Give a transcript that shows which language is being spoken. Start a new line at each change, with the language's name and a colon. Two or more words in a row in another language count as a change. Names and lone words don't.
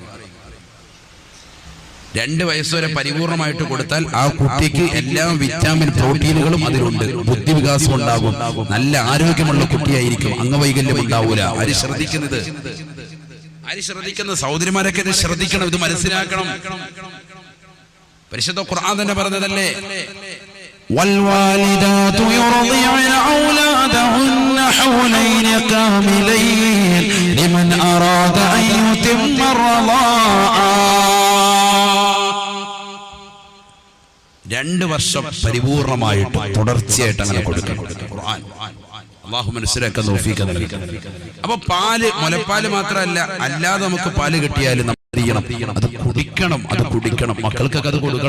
Malayalam: 2 വയസ്സ് വരെ പരിപൂർണമായിട്ട് കൊടുത്താൽ ആ കുട്ടിക്ക് എല്ലാ വിറ്റാമിൻ പ്രോട്ടീനുകളും അതിലുണ്ട്. ബുദ്ധിവികാസം ഉണ്ടാകും. നല്ല ആരോഗ്യമുള്ള കുട്ടിയായിരിക്കും. അംഗവൈകല്യം ഉണ്ടാവൂല. ആര് ശ്രദ്ധിക്കുന്നത്? സഹോദരിമാരൊക്കെ ഇത് ശ്രദ്ധിക്കണം. ഇത് മനസ്സിലാക്കണം. പരിശുദ്ധ ഖുർആൻ തന്നെ പറഞ്ഞതല്ലേ,
Arabic: والوالدات يرضعن أولادهن حولين كاملين لمن أراد أن يتم الرضاعة.
Malayalam: 2 വർഷം പരിപൂർണമായിട്ട് തുടർച്ചയായിട്ട് അങ്ങനെ കൊടുക്കണം. ഖുർആൻ അല്ലാഹു മനസ്സിലാക്കാൻ തൗഫീഖ് നൽകി. അപ്പൊ പാല്, മുലപ്പാല് മാത്രമല്ല, അല്ലാതെ നമുക്ക് പാല് കിട്ടിയാലും അത് കുടിക്കണം. മക്കൾക്കൊക്കെ അത് കൊടുക്കണം.